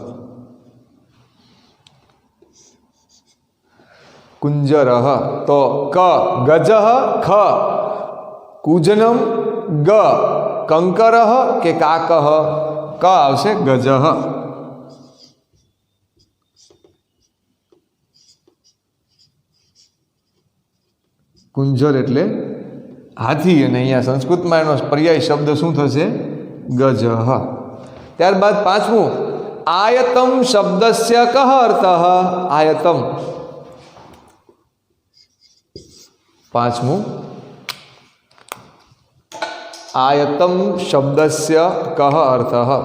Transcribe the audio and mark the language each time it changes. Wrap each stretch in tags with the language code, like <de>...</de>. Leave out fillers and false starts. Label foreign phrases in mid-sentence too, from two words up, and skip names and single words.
<sa>कुंजरः तो क गजः, ख कूजनम, ग कंकरः के काकः।</sa> <gu>ક આવશે ગજઃ। કુંજર એટલે હાથી અને અહીંયા સંસ્કૃતમાં એનો પર્યાય શબ્દ શું થશે?</gu> <sa>गजः।</sa> <gu>ત્યારબાદ પાંચમું</gu> <sa>आयतम शब्दस्य कः अर्थः। आयतम पांचमुं आयतम शब्दस्य कः अर्थः।</sa>